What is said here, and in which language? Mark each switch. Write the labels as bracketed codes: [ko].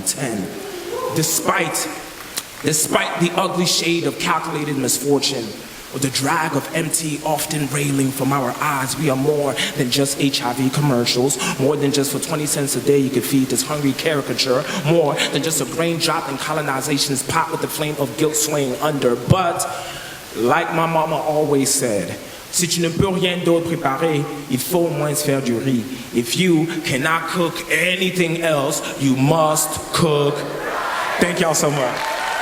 [en] 10, despite the ugly shade of calculated misfortune, or the drag of empty, often railing from our eyes, we are more than just HIV commercials, more than just for 20 cents a day you could feed this hungry caricature, more than just a grain drop in colonization's pot with the flame of guilt swaying under. But, like my mama always said, [fr] si tu ne peux rien d'autre préparer, il faut au moins faire du riz. [en] If you cannot cook anything else, you must cook. Thank y'all so much.